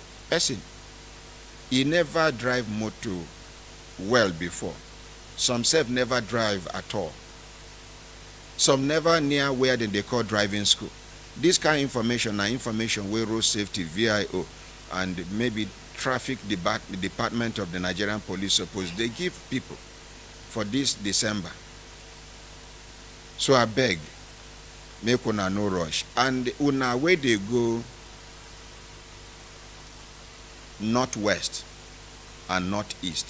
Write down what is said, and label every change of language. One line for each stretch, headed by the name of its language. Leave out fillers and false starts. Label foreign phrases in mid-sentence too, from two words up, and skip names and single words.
Nigerian Pidgin: Person, he never drive motor well before. Some self never drive at all. Some never near where they call driving school. This kind of information are information where road safety, VIO, and maybe traffic department of the Nigerian police suppose they give people for this December. So I beg, make una no rush. And una where they go northwest and northeast.